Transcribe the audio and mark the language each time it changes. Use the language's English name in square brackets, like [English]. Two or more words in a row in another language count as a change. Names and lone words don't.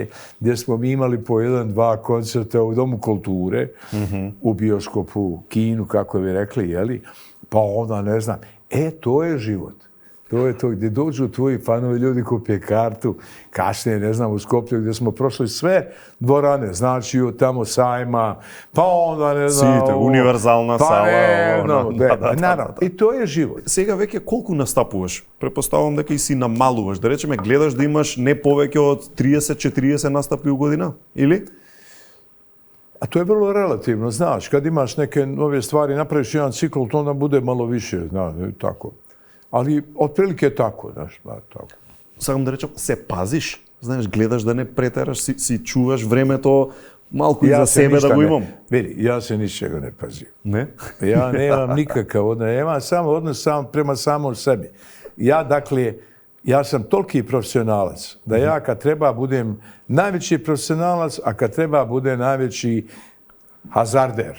[Bosnian] gdje smo mi imali po 1-2 koncerta u Domu kulture, u bioskopu, kinu, kako bi rekli, jeli? Pa onda, ne znam, to je život. To je to gdje dođu tvoji fanovi, ljudi kupe kartu, kasnije, ne znam, u Skoplju gdje smo prošli sve dvorane, znači tamo sajma, pa onda, ne znam... [Macedonian] Сите, универзална сала. Наравно, и то е живот. Сега веќе колку настапуваш? Препоставувам дека и си намалуваш. Да речеме, гледаш да имаш не повеќе од 30-40 настапи у година, или? [Bosnian] A to je vrlo relativno, znaš, kad imaš neke nove stvari, napraviš jedan cikl, to onda bude malo više, znaš, tako. Ali otprilike tako, znaš, tako. [Macedonian] Сакам да речам, се пазиш? Знаеш, гледаш да не претераш, си чуваш времето малку и за себе да го имам. [Bosnian] Vidi, ja se ničega ne pazim. Ne? Ja nemam nikakav odnos, ja imam samo odnos prema samom sebi. Ja sam toliki profesionalac da ja kad treba budem najveći profesionalac, a kad treba budem najveći hazarder.